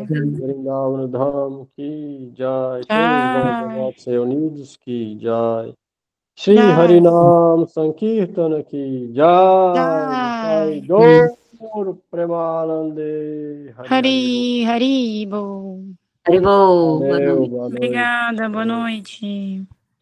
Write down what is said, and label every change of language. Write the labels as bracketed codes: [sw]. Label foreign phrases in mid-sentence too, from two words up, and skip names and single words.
[hi] श्री वृंदावन धाम की जय श्री Jai, गौरवाद सेवनीज की जय श्री Jai, हरिनाम संकीर्तन की जय निताई Jai, गौर प्रेमानंदे हरि हरि बोल Hari, Hari, Bo. Haribo, [pt] boa Valeu, noite. boa noite. Obrigada, boa noite.